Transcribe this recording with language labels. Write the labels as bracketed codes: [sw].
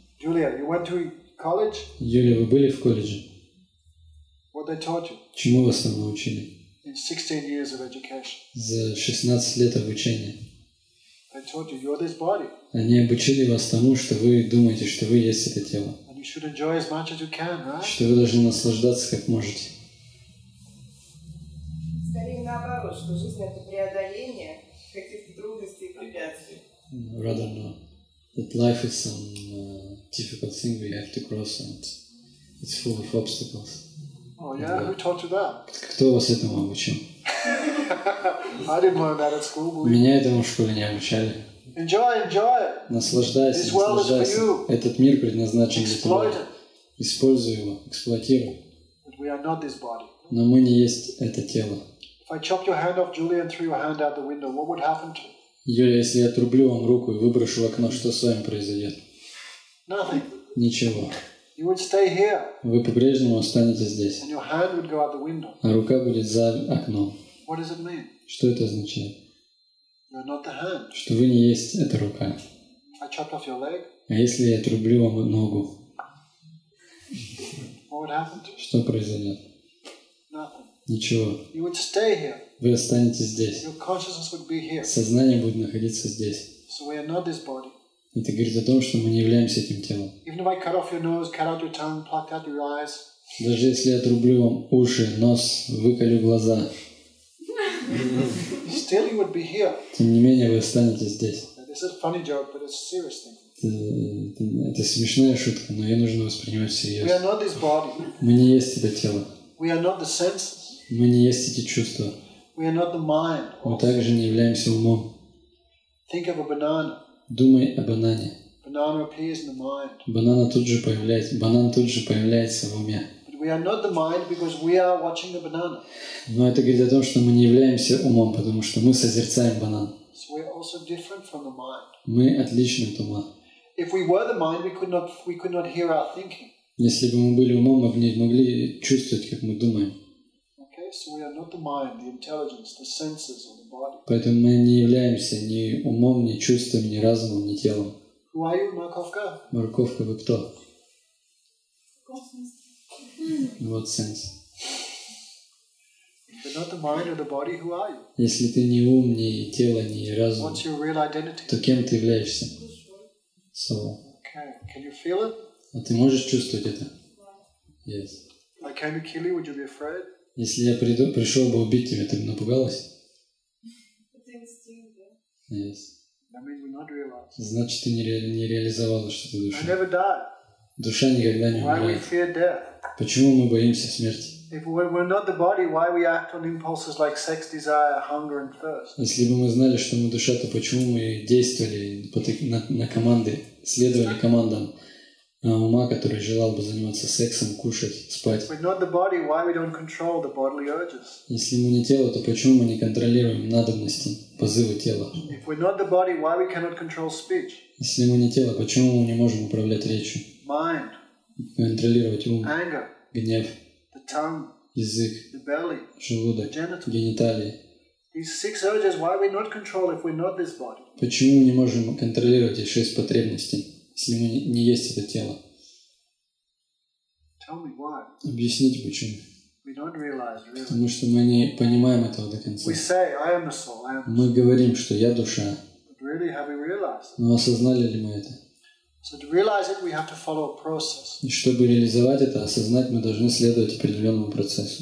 [en] Julia, you went to college? [ru] Юлия, вы были в колледже? [en] What they taught you [ru] Чему вас там научили? [en] in 16 years of education? [ru] За 16 лет обучения. [en] They taught you you're this body, [ru] Они обучили вас тому, что вы думаете, что вы есть это тело. [en] and you should enjoy as much as you can, right? [ru] Что вы должны наслаждаться как можете. Скорее наоборот, что жизнь — это преодоление каких-то трудностей и препятствий. [en] Rather not. That life is some difficult thing we have to cross and it's full of obstacles. Oh yeah, who taught you that? [ru] Кто вас этому обучил? [en] I didn't learn that at school, believe me. [ru] Меня этому в школе не обучали. [en] Enjoy it. [ru] Наслаждайся, [en] This world is for [ru] наслаждайся. [en] you. [ru] Этот мир предназначен для [en] Exploit [ru] тебя. [en] it. [ru] Используй его, эксплуатируй. [en] But we are not this body. [ru] Но мы не есть это тело. [en] If I chopped your hand off, Julia, and threw your hand out the window, what would happen to you? [ru] Юля, если я отрублю вам руку и выброшу в окно, что с вами произойдет? [en] Nothing. [ru] Ничего. [en] You would stay here, [ru] Вы по-прежнему останетесь здесь, [en] and your hand would go out the window. [ru] а рука будет за окном. [en] What does it mean? [ru] Что это означает? [en] You're not the hand. [ru] Что вы не есть эта рука. [en] If I chopped off your leg, [ru] А если я отрублю вам ногу, [en] what would happen to you? [ru] что произойдет? [en] Nothing. [ru] Ничего. [en] You would stay here. [ru] Вы останетесь здесь. [en] Your consciousness would be here. [ru] Сознание будет находиться здесь. [en] So we are not this body. [ru] Это говорит о том, что мы не являемся этим телом. [en] Even if I cut off your nose, cut out your tongue, plucked out your eyes, [ru] Даже если я отрублю вам уши, нос, выколю глаза, [en] still you would be here. [ru] тем не менее вы останетесь здесь. [en] Now, this is a funny joke, but it's a serious thing. [ru] Это смешная шутка, но ее нужно воспринимать [en] We are [ru] всерьез. [en] not this body. [ru] Мы не есть это тело. [en] We are not the senses. [ru] Мы не есть эти чувства. [en] We are not the mind. [ru] Мы также не являемся умом. [en] Think of a banana. [ru] Думай о банане. [en] Banana appears in the mind. [ru] Банан тут же появляется в уме. [en] But we are not the mind because we are watching the banana. [ru] Но это говорит о том, что мы не являемся умом, потому что мы созерцаем банан. [en] So we are also different from the mind. [ru] Мы отличны от ума. [en] If we were the mind, we could not hear our thinking. [ru] Если бы мы были умом, мы бы не могли чувствовать, как мы думаем. [en] Okay, so we are not the mind, the intelligence, the senses, or the body. [ru] Поэтому мы не являемся ни умом, ни чувством, ни разумом, ни телом. [en] Who are you, Markovka? [ru] Морковка, вы кто? Вот сенс. [en] If you're not the mind or the body, who are you? [ru] Если ты ни ум, ни тело, ни разум, [en] What's your real identity? [ru] то кем ты являешься? [en] Soul. Okay, can you feel it? [ru] А ты можешь чувствовать это? [en] Yes. If I came to kill you, would you be afraid? [ru] Если я пришел бы убить тебя, ты бы напугалась? Это инстинкт, да? [en] Yes. That means we're not realized. [ru] Значит, ты не реализовала что-то [en] I [ru] душа. [en] never died. [ru] Душа никогда не [en] Why we [ru] умирает. [en] fear death? [ru] Почему мы боимся смерти? [en] If we're not the body, why we act on impulses like sex, desire, hunger, and thirst? [ru] Если бы мы знали, что мы душа, то почему мы действовали на команды, следовали командам ума, который желал бы заниматься сексом, кушать, спать? [en] If we're not the body, why we don't control the bodily urges? [ru] Если мы не тело, то почему мы не контролируем надобности, позывы тела? [en] If we're not the body, why we cannot control speech, [ru] Если мы не тело, почему мы не можем управлять речью, [en] mind, [ru] контролировать ум, [en] anger, [ru] гнев, [en] the tongue, [ru] язык, [en] the belly, [ru] желудок, [en] the genitals? [ru] гениталии? [en] These 6 urges, why we not control if we're not this body? [ru] Почему мы не можем контролировать эти 6 потребностей, если мы не есть это тело? [en] Tell me why. [ru] Объясните почему. [en] We don't realize, really. [ru] Потому что мы не понимаем этого до конца. [en] We say, I am the soul, I am. [ru] Мы говорим, что я душа, [en] But really, have we realized it? [ru] но осознали ли мы это? [en] So to realize it, we have to follow a process. [ru] И чтобы реализовать это, осознать, мы должны следовать определенному процессу.